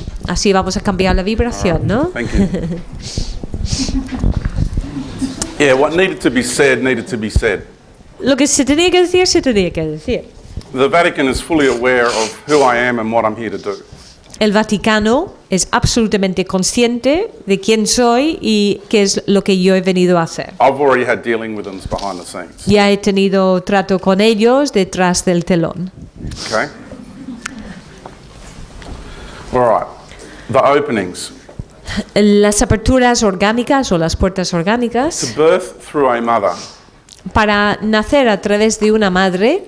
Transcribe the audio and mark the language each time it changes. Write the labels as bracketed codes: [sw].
[es] Así vamos a cambiar la vibración, ¿no? [en] Thank you. Yeah, what needed to be said needed to be said. [es] Lo que se tenía que decir, se tenía que decir. [en] The Vatican is fully aware of who I am and what I'm here to do. [es] El Vaticano es absolutamente consciente de quién soy y qué es lo que yo he venido a hacer. [en] I've already had dealing with them behind the scenes. [es] Ya he tenido trato con ellos detrás del telón. [en] Okay? All right. The openings. [es] Las aperturas orgánicas o las puertas [en] To [es] orgánicas [en] birth through a mother [es] para nacer a través de una madre